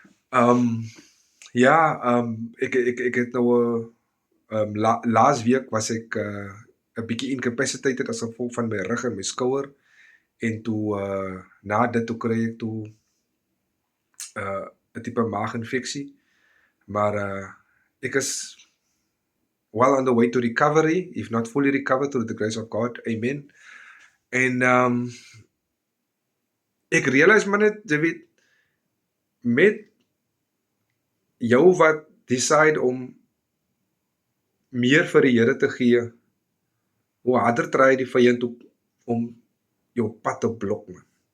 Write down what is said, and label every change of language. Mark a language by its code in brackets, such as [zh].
[af] Um ja, ek het nou laas week was ek 'n bietjie incapacitated as gevolg van my rug en my skouer en toe na dit toe kry ek toe 'n tipe maaginfeksie. [en] Maar ek is well on the way to recovery, if not fully recovered through the grace of God. Amen. [af] En ek realize maar net, jy weet, met jou wat decide om meer vir die Here te gee, hoe harder try die vyand om jou pad te blok, man.